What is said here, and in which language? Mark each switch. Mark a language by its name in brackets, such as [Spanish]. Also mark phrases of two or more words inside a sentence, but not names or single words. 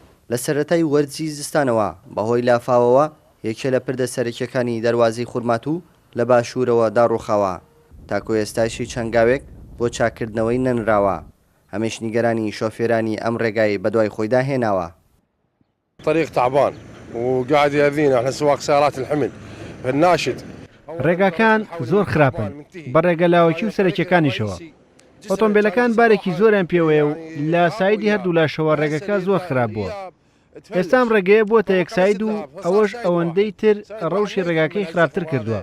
[Central Kurdish] لە سەرەتای وەرزی زستانەوە بەهۆی لافاوەوە یەکێ لە پردە سەرەکیەکانی دەواازەی خورماتوو لە باشوورەوە داڕوخاوە تاکو ئێستاشی چەنگاوێک بۆ چاکنەکردنەوەی نەنراوە هەمیش نیگەرانی شۆفێرانی ئەم ڕێگای بەدوای خۆیدا هێناوە. [Arabic] طريق تعبان وقاعد يأذينا احنا سواق سيارات الحمل الناشد. [Central Kurdish] ڕێگاکان زۆر خراپن بە ڕێگەلاوەکی و سەرەکیەکانیشەوە. ئۆتۆمبیلەکان بارێکی زۆریان پێوەیە و لە سایدی هەردوو لاشەوە ڕێگەکە زۆر خراپ بووە. ئێستام ڕێگەیە بۆتە یەکساید و ئەوەش ئەوەندەی تر ڕەوشی ڕێگاکەی خراپتر کردووە.